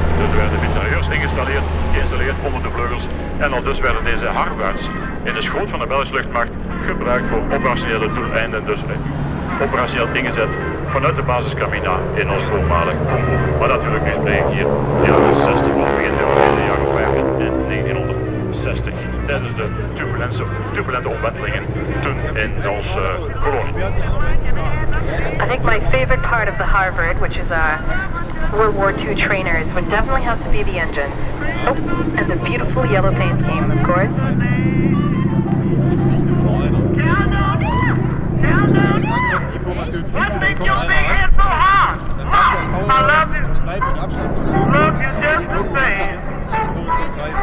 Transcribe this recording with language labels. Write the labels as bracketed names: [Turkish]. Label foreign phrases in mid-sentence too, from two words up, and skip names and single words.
[Dutch] Dus er werden mitrailleurs geïnstalleerd onder de vleugels en al dus werden deze Havards in de schoot van de Belgische luchtmacht gebruikt voor operationele doeleinden, dus operationeel ingezet vanuit de basis Camina in ons voormalig Congo. Maar natuurlijk nu spreken hier jaren 60 of begin de jaren 50 in 1960 tijdens de turbulente omwentelingen toen in onze kolonie. [English] I think my favorite part of the Havard, which is World War II trainers, would definitely have to be the engine. Oh, and the beautiful yellow paint scheme, of course. [German] Information fliegen, das kommt einmal an, dann sagt der Taucher, bleib im Abstand von so und so, jetzt hast du die irgendwo am Horizont kreisen.